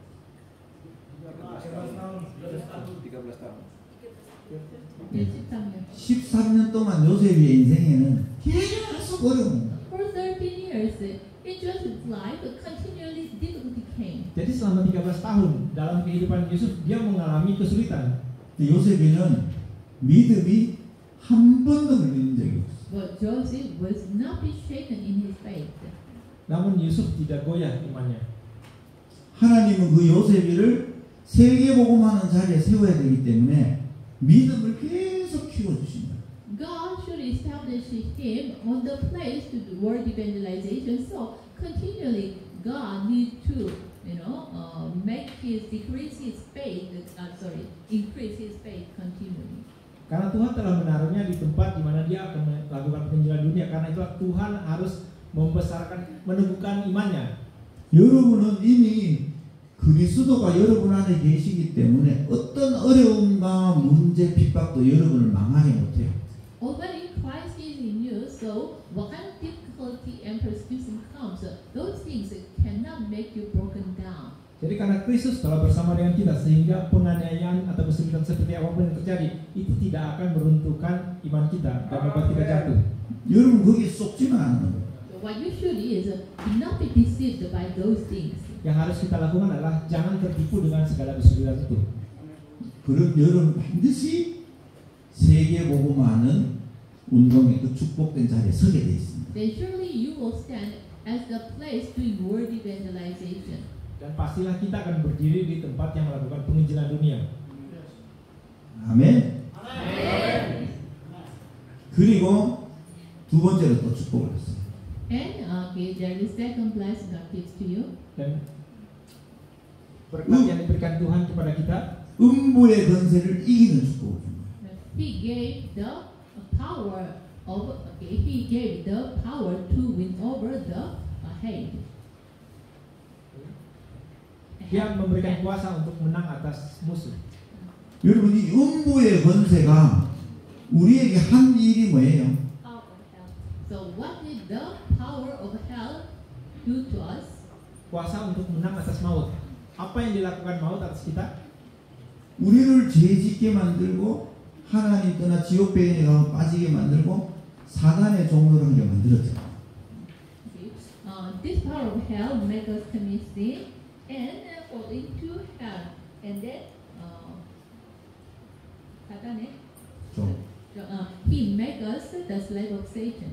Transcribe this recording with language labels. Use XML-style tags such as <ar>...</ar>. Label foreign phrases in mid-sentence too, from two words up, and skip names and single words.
<id>13 tahun.</id> <ko>13년 동안 요셉의 인생에는 계속 어려운</ko> <en>For 13 years, in Joseph's life, continually difficulty came.</en> <id>Jadi selama 13 tahun dalam kehidupan Yusuf dia mengalami kesulitan.</id> <ko>요셉이는 믿음이 한 번도 밀리는 적이 없어요.</ko> <en>But Joseph was not be shaken in his faith.</en> <id>Namun Yusuf tidak goyah imannya.</id> <ko>하나님은 그 요셉이를 세계복음하는 자리에 세워야 되기 때문에 믿음을 계속 키워주신다.</ko> <en>God should establish him on the place to do world evangelization. So continually, God needs to, increase his faith continually.</en> <id>Karena Tuhan telah menaruhnya di tempat di mana dia akan melakukan penginjilan dunia. Karena itulah Tuhan harus membesarkan, meneguhkan imannya.</id> <ko>여러분은 이미 그리스도가 여러분 안에 계시기 때문에 어떤 어려움과 문제, 핍박도 여러분을 망하게 못해요.</ko> <en>Already Christ is in you, so what kind of difficulty and persecution comes, those things cannot make you broken down.</en> <id>Jadi karena Kristus telah bersama dengan kita, sehingga penganiayaan atau kesulitan seperti apapun yang terjadi itu tidak akan meruntuhkan iman kita dan membuat kita jatuh.</id> <ko>여러분 거기에 속지만 않는 거예요.</ko> <en>So what you should is do not be deceived by those things.</en> <id>Yang harus kita lakukan adalah jangan tertipu dengan segala kesulitan itu.</id> <ko>그럼 여러분 반드시 세계복음하는 운동의 그 축복된 자리에 서게 돼 있습니다.</ko> <en>Then surely you will stand as the place doing world evangelization.</en> <id>Dan pastilah kita akan berdiri di tempat yang melakukan penginjilan dunia.</id> <ko>아멘.</ko> <en>Amen.</en> <ko>그리고 두 번째로 또 축복을 했어요.</ko> <en>And there is second blessing God gives to you.</en> <id>Dan berkat yang diberikan Tuhan kepada kita,</id> <ko>음부의 권세를 이기는 축복을 줍니다.</ko> <en>He gave the power to win over the hate.</en> <id>Dia memberikan kuasa untuk menang atas musuh.</id> <ko>여러분 이 음부의 권세가 우리에게 한 일이 뭐예요?</ko> <en>So what did the power of hell do to us?</en> <id>Kuasa untuk menang atas maut. Apa yang dilakukan maut atas kita?</id> <ko>우리를 죄짓게 만들고 하나님 떠나 지옥 배경에 가면 빠지게 만들고 사단의 종로를 하게 만들었죠.</ko> <en>This power of hell make us commit sin and fall into hell, and then he make us the slave of Satan.</en>